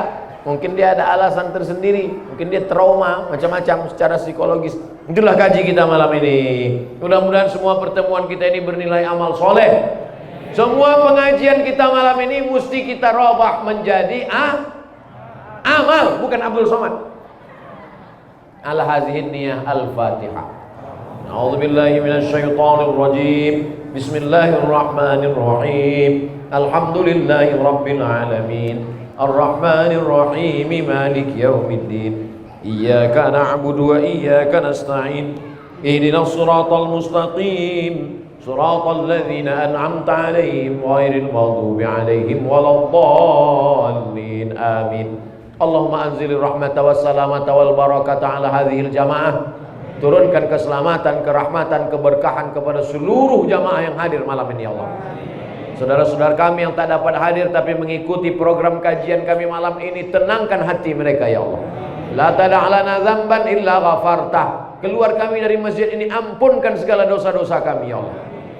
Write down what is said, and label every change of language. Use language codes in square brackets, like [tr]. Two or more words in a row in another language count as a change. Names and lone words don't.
[id] Mungkin dia ada alasan tersendiri, mungkin dia trauma macam-macam secara psikologis. Itulah kaji kita malam ini. Mudah-mudahan semua pertemuan kita ini bernilai amal soleh. Semua pengajian kita malam ini mesti kita robah menjadi amal, bukan Abdul Somad. [ar] على هذه النية الفاتحة. أعوذ بالله من الشيطان الرجيم. بسم الله الرحمن الرحيم الحمد لله رب العالمين. الرحمن الرحيم مالك يوم الدين. إياك نعبد وإياك نستعين. اهدنا الصراط المستقيم صراط الذين أنعمت عليهم غير المغضوب عليهم ولا الضالين. آمين اللهم أنزل الرحمة والسلامة والبركة على هذه الجماعة. [id] Turunkan keselamatan, kerahmatan, keberkahan kepada seluruh jamaah yang hadir malam ini ya Allah. Saudara-saudara kami yang tak dapat hadir tapi mengikuti program kajian kami malam ini, tenangkan hati mereka ya Allah. [ar] لا تدع لنا ذنبا إلا غفرته. [id] Keluar kami dari masjid ini, ampunkan segala dosa-dosa kami ya Allah.